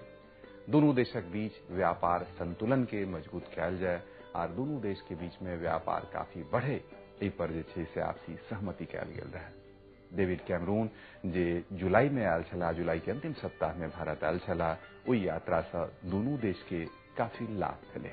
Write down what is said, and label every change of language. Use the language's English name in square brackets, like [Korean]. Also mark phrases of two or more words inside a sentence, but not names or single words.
[Maithili] दोनों देशक बीच व्यापार संतुलन के मजबूत कयल जाय और दोनों देश के बीच में व्यापार काफी बढ़े, एहि पर जे छे से आपसी सहमति कयल गेल रहे। डेविड कैमरून जे जुलाई में आयल छला, जुलाई के अंतिम सप्ताह में भारत आयल छला, ओहि यात्रा से दोनों देश के काफी लाभ भेले।